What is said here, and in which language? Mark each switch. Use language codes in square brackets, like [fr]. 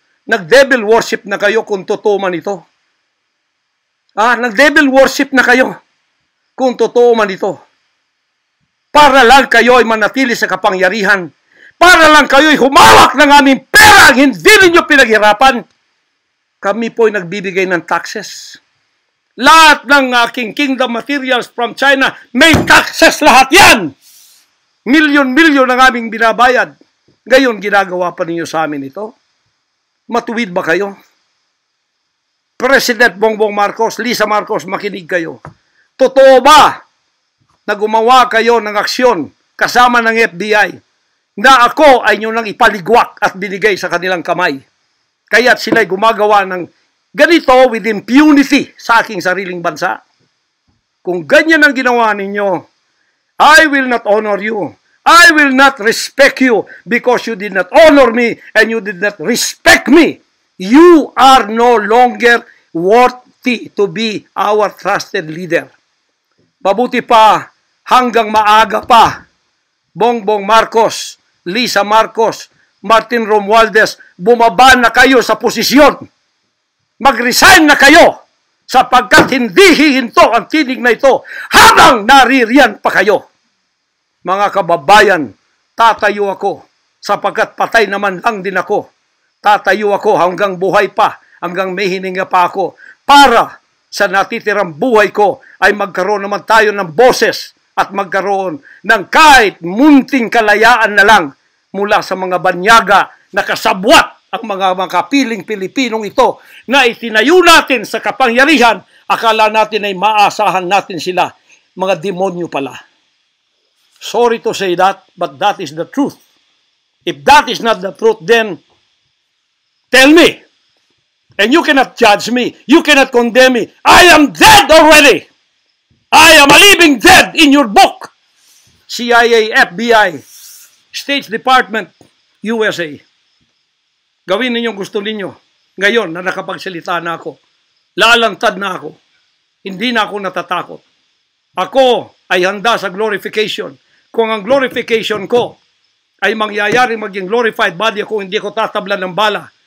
[tl] Nag-devil worship na kayo kung totoo man ito. Nag-devil worship na kayo kung totoo man ito. Para lang kayo ay manatili sa kapangyarihan. Para lang kayo ay humawak ng aming pera ang hindi ninyo pinaghirapan. Kami po ay nagbibigay ng taxes. Lahat ng aking [en] kingdom materials from China, [tl] may taxes lahat yan. Milyon-milyon ang aming binabayad. Gayon, ginagawa pa ninyo sa amin ito? Matuwid ba kayo? President Bongbong Marcos, Lisa Marcos, makinig kayo. Totoo ba na gumawa kayo ng aksyon kasama ng FBI na ako ay nyo nang ipaligwak at binigay sa kanilang kamay? Kaya't sila'y gumagawa ng ganito [en] with impunity [tl] sa aking sariling bansa. Kung ganyan ang ginawa ninyo, [en] I will not honor you. I will not respect you because you did not honor me and you did not respect me. You are no longer worthy to be our trusted leader. [tl] Mabuti pa, hanggang maaga pa, Bongbong Marcos, Lisa Marcos, Martin Romualdez, bumaba na kayo sa posisyon. Mag-resign na kayo sapagkat hindi hihinto ang tinig na ito habang naririyan pa kayo. Mga kababayan, tatayo ako sapagkat patay naman lang din ako. Tatayo ako hanggang buhay pa, hanggang may hininga pa ako para sa natitirang buhay ko ay magkaroon naman tayo ng boses at magkaroon ng kahit munting kalayaan na lang mula sa mga banyaga na kasabwat ang mga makapiling Pilipinong ito na itinayo natin sa kapangyarihan. Akala natin ay maasahan natin sila. Mga demonyo pala. [en] Sorry to say that, but that is the truth. If that is not the truth, then tell me. And you cannot judge me. You cannot condemn me. I am dead already. I am a living dead in your book. CIA, FBI, [tl] State Department, USA. Gawin ninyong gusto ninyo. Ngayon na nakapagsalita na ako, lalantad na ako. Hindi na ako natatakot. Ako ay handa sa glorification. Kung ang glorification ko ay mangyayari maging glorified body ako, hindi ko tatablan ng bala.